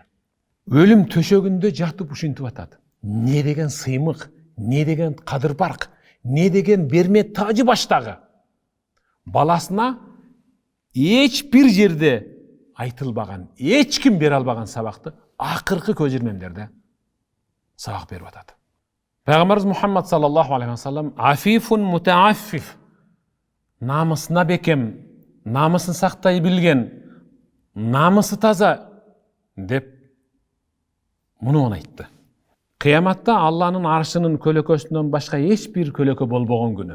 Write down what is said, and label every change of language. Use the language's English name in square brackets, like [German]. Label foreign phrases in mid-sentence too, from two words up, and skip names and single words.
[Kyrgyz] Өлүм төшөгүндө жатып ушинтип атат. Не деген сыймык, не деген кадыр барк, не деген бермет тажы баштагы. Баласына эч бир жерде айтылбаган, эч ким бере албаган сабакты акыркы көжүрмемдерде сабак берип атат. Пайгамбарыбыз Мухаммад [Arabic] صلى الله عليه وسلم عفيف متعفف, [Kyrgyz] намысына бекем, намысын сактай билген, намысы таза деп муну айтты. Кыяматта Алланын аршынын көлөкөсүнөн башка эч бир көлөкө болбогон күнү.